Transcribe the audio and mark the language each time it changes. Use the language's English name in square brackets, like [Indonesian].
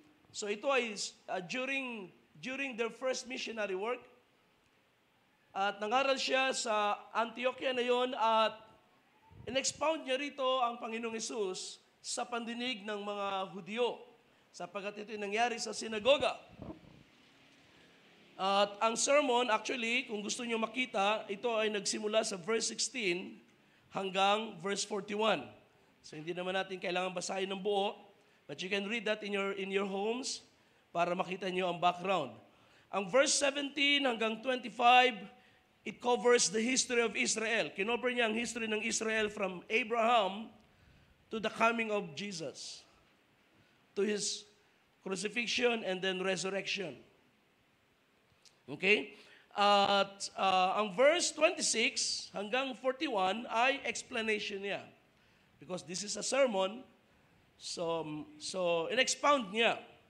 [English] So [Filipino] ito ay [English] during their first missionary work. [Filipino] At nangaral siya sa Antioquia na yon at in-expound niya rito ang Panginoong Hesus sa pandinig ng mga Hudyo, sapagkat ito nangyari sa sinagoga. At ang sermon, actually, kung gusto niyo makita, ito ay nagsimula sa verse 16 hanggang verse 41. So hindi naman natin kailangan basahin ng buo, [English] but you can read that in your homes [Filipino] para makita niyo ang background. Ang verse 17 hanggang 25, [English] it covers the history of Israel. [Filipino] Kinover niya ang history ng Israel [English] from Abraham to the coming of Jesus, to his crucifixion and then resurrection. Okay? [Filipino] At ang verse 26 hanggang 41 ay explanation niya. [English] Because this is a sermon, so [Filipino] in-expound niya.